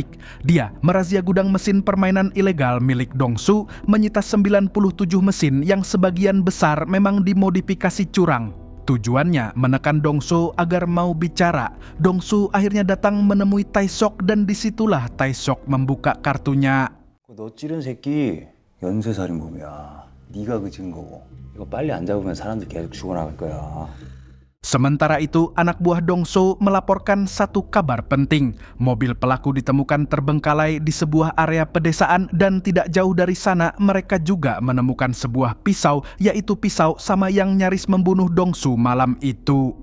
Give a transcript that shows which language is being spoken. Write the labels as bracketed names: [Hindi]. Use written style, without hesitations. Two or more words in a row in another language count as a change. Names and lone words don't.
[Indonesian] Dia merazia gudang mesin permainan ilegal milik Dongsu, menyita 97 mesin yang sebagian besar memang dimodifikasi curang. Tujuannya menekan Dongsu agar mau bicara. Dongsu akhirnya datang menemui Tae-seok dan disitulah Tae-seok membuka kartunya. [Korean] 너 찌른 새끼 연쇄살인범이야. 네가 그친 거고. 이거 빨리 안 잡으면 사람들 계속 죽어나갈 거야. [Indonesian] Sementara itu, anak buah Dongsu melaporkan satu kabar penting. Mobil pelaku ditemukan terbengkalai di sebuah area pedesaan dan tidak jauh dari sana mereka juga menemukan sebuah pisau, yaitu pisau sama yang nyaris membunuh Dongsu malam itu.